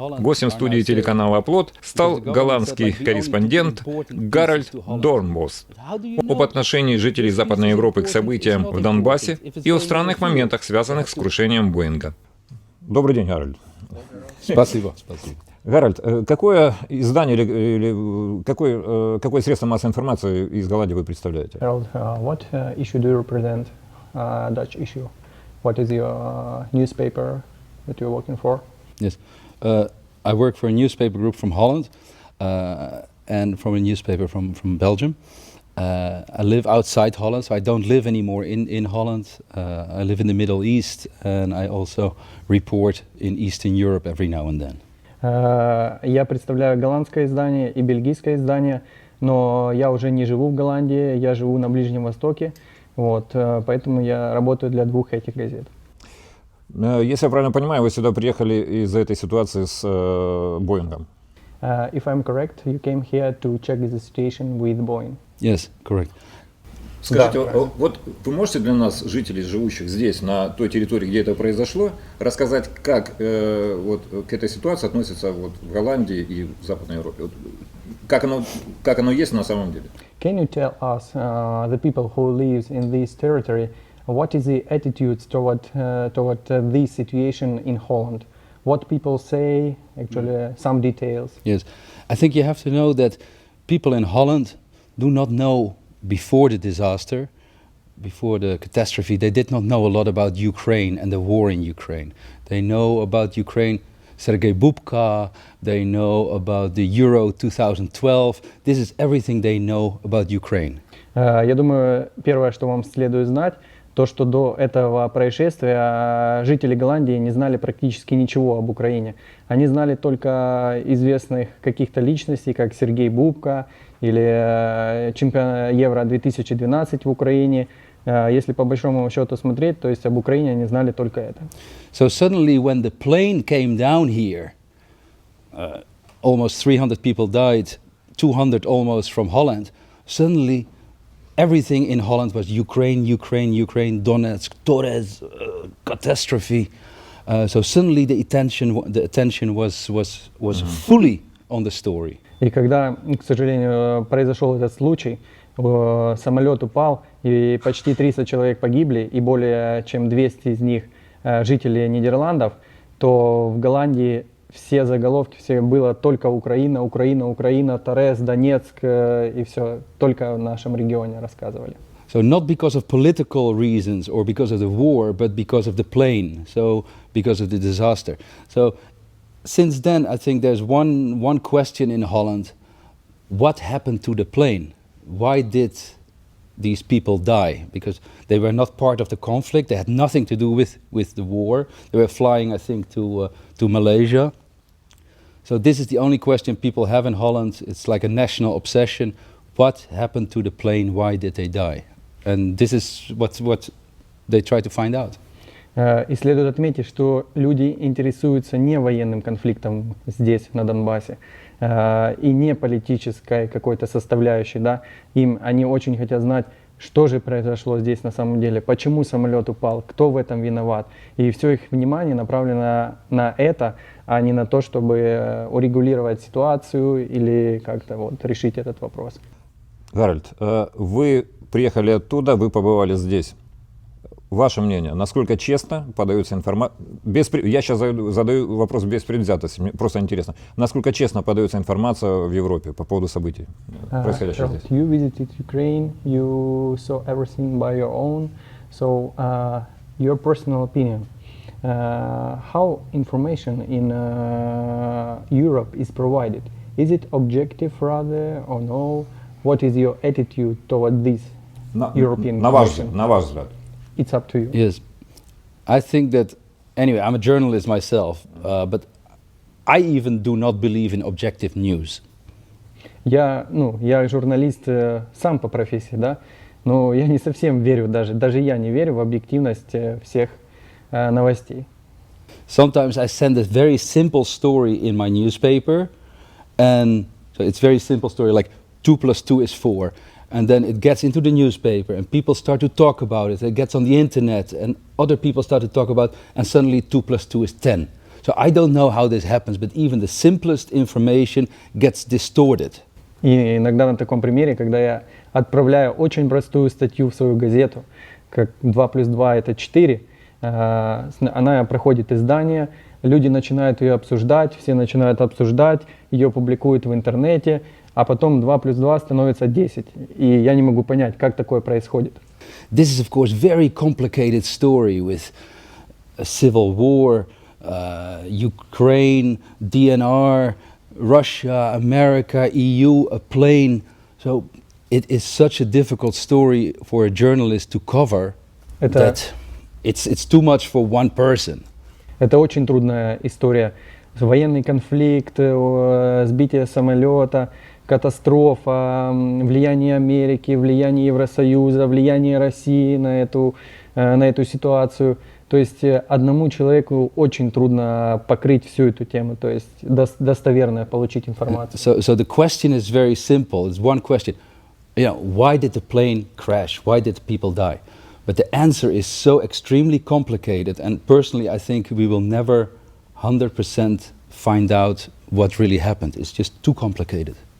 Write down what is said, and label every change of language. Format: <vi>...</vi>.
<ru>Гостем студии телеканала «Оплот» стал голландский корреспондент Г.Дорнбос об отношении жителей Западной Европы к событиям в Донбассе и о странных моментах, связанных с крушением Боинга. Добрый день, Гарольд. Спасибо, спасибо. Гарольд, какое издание или какое средство массовой информации из Голландии вы представляете?</ru> <en>Harold, what issue do you represent? Dutch issue. What is your newspaper that you're working for? Yes, I work for a newspaper group from Holland and from a newspaper from Belgium. I live outside Holland, so I don't live anymore in Holland. I live in the Middle East, and I also report in Eastern Europe every now and then.</en> <ru>Я представляю голландское издание и бельгийское издание, но я уже не живу в Голландии, я живу на Ближнем Востоке, вот, поэтому я работаю для двух этих газет. Если я правильно понимаю, вы сюда приехали из-за этой ситуации с Боингом.</ru> <en>If I'm correct, you came here to check the situation with Boeing. Yes, correct.</en> <ru>Скажите, вот вы можете для нас, жителей, живущих здесь, на той территории, где это произошло, рассказать, как вот к этой ситуации относятся вот в Голландии и в Западной Европе? Вот, как оно есть на самом деле?</ru> <en>Can you tell us, the people who live in this territory, what is the attitudes toward this situation in Holland? What people say, actually, some details. Yes, I think you have to know that people in Holland do not know before the disaster, before the catastrophe, they did not know a lot about Ukraine and the war in Ukraine. They know about Ukraine, Sergei Bubka, they know about the Euro 2012. This is everything they know about Ukraine.</en> <ru>Я думаю, первое, что вам следует знать, то, что до этого происшествия жители Голландии не знали практически ничего об Украине. Они знали только известных каких-то личностей, как Сергей Бубка или чемпион Евро 2012 в Украине. Если по большому счету смотреть, то есть об Украине они знали только это.</ru> <en>So suddenly when the plane came down here, almost 300 people died, 200 almost from Holland, suddenly everything in Holland was Ukraine, Ukraine, Ukraine, Donetsk, Torres, catastrophe. So suddenly the attention was fully on the story.</en> <ru>И когда, к сожалению, произошел этот случай, самолет упал, и почти 300 человек погибли, и более чем 200 из них жители Нидерландов, то в Голландии все заголовки, все было только Украина, Украина, Украина, Торрес, Донецк, и все только в нашем регионе рассказывали.</ru> <en>So not because of political reasons or because of the war, but because of the plane, so because of the disaster. So since then, I think there's one question in Holland: what happened to the plane? Why did these people die? Because they were not part of the conflict. They had nothing to do with the war. They were flying, I think, to Malaysia. So this is the only question people have in Holland. It's like a national obsession. What happened to the plane? Why did they die? And this is what they try to find out.</en> <ru>И следует отметить, что люди интересуются не военным конфликтом здесь, на Донбассе, и не политической какой-то составляющей, да. Они очень хотят знать, что же произошло здесь на самом деле, почему самолет упал, кто в этом виноват. И все их внимание направлено на это, а не на то, чтобы урегулировать ситуацию или как-то вот решить этот вопрос. Гарольд, вы приехали оттуда, вы побывали здесь. Ваше мнение, насколько честно подается информация? Я сейчас задаю вопрос без предвзятости, мне просто интересно. Насколько честно подается информация в Европе по поводу событий, происходящих здесь?</ru> <en>You visited Ukraine, you saw everything by your own, so your personal opinion. How information in Europe is provided? Is it objective rather or no? What is your attitude toward this European information?</en> <ru>На ваш взгляд.</ru> <en>It's up to you. Yes, I think that, anyway, I'm a journalist myself, but I even do not believe in objective news.</en> <ru>Я журналист сам по профессии, да, но я не совсем верю даже я не верю в объективность всех новостей.</ru> <en>Sometimes I send a very simple story in my newspaper, and so it's very simple story, like 2 + 2 is 4. And then it gets into the newspaper and people start to talk about it. It gets on the internet and other people start to talk about it, and suddenly 2 + 2 is 10. So I don't know how this happens, but even the simplest information gets distorted.</en> <ru>И иногда на таком примере, когда я отправляю очень простую статью в свою газету, как 2 плюс 2 это 4, она проходит издание, люди начинают ее обсуждать, все начинают обсуждать, ее публикуют в интернете, а потом 2 плюс 2 становится 10. И я не могу понять, как такое происходит.</ru> <en>This is, of course, very complicated story with a civil war, Ukraine, DNR, Russia, America, EU, a plane. So it is such a difficult story for a journalist to cover that it's too much for one person.</en> <ru>Это очень трудная история. Военный конфликт, сбитие самолета, катастрофа, влияние Америки, влияние Евросоюза, влияние России на эту ситуацию. То есть одному человеку очень трудно покрыть всю эту тему, то есть достоверно получить информацию.</ru> <en>So the question is very simple. It's one question. Why did the plane crash? Why did people die? But the answer is so extremely complicated, and personally I think we will never 100% find out what really happened. It's just too complicated.</en>